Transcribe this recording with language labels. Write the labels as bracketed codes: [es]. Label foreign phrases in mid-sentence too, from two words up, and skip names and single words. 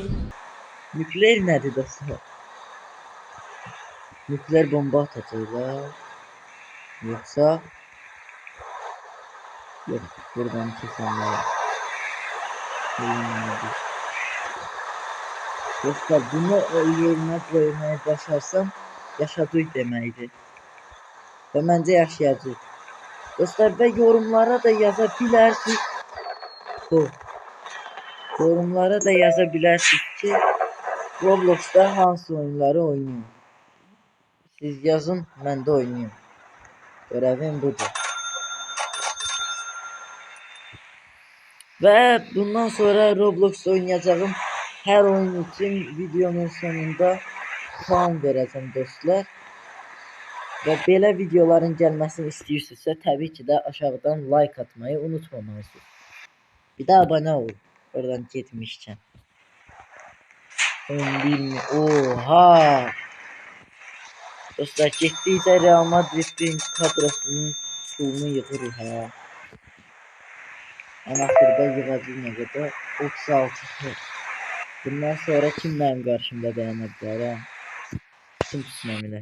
[tr] Nükleer nedir dostlar? Nükleer bomba atacaklar. Yoksa yok, buradan kesenler. [az] Dostlar bunu yerinə qoymayı başarsam yaşadık deməkdir. Və məncə yaşayacağıq. Dostlar və yorumlara da yaza bilərsiniz. Yorumlara da yaza bilərsiniz ki Roblox'da hansı oyunları oynayın. Siz yazın, mən də oynayayım. [tr] Görevim budur. Ve bundan sonra Roblox oynayacağım her oyun için videonun sonunda puan vereceğim dostlar. Ve belə videoların gelmesini istiyorsanızsa tabii ki de aşağıdan like atmayı unutmamalısınız. Bir de abone olun. Oradan gitmişken. 11 mi? Oha! [az] Dostlar getdikcə Real Madrid'in kadrosunun pulunu yığırıq ha. En axırda yığacaq nə qədər? 36. Bundan sonra kim mənim qarşımda dayana bilər ha? Kim tsunamilər?